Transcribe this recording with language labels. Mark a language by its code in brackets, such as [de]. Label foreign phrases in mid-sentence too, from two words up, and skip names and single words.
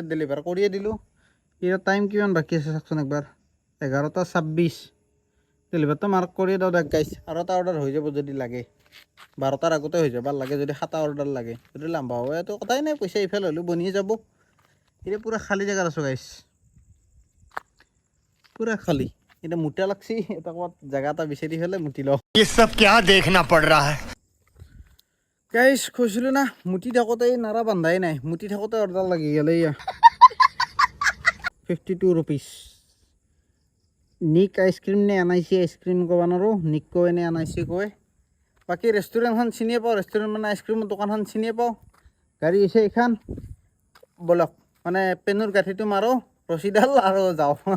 [as] ডেলিভাৰ কৰিয়ে দিলোঁ এতিয়া টাইম কিমান বাকী আছে চাওকচোন একবাৰ 11:26 ডেলিভাৰটো মাৰ্ক কৰিয়ে দিওঁ দিয়ক গাইছ আৰু এটা অৰ্ডাৰ হৈ যাব যদি লাগে 12টাৰ আগতে হৈ যাব লাগে যদি 7টা অৰ্ডাৰ লাগে যদি লাম্বা হয় এইটো কথাই নাই পইচা ইফালে হ'লেও বনিয়ে যাব এতিয়া পূৰা খালী জেগাত আছোঁ গাইছ পূৰা খালী এতিয়া মুটা লাগছি এটা ক'ৰবাত জেগা এটা বিচাৰি পেলাই মুটি লওঁ [hi] ये सब क्या देखना पड़ रहा है [as] গাইছ কৈছিলোঁ না মুটি থাকোঁতে নাৰা বান্ধাই নাই মুটি থাকোঁতে অৰ্ডাৰ লাগি গ'লে 52 rupees নিক আইচক্ৰীম নে আনাইছি আইচক্ৰীম ক'ব নোৱাৰোঁ নিক কয় নে আনাইছি কয় বাকী ৰেষ্টুৰেণ্টখন চিনিয়ে পাওঁ ৰেষ্টুৰেণ্ট মানে আইচক্ৰীমৰ দোকানখন চিনিয়ে পাওঁ গাড়ী আছে এইখন ব'লক মানে পেনৰ গাঁঠিটো মাৰোঁ ৰছীডাল আৰু যাওঁ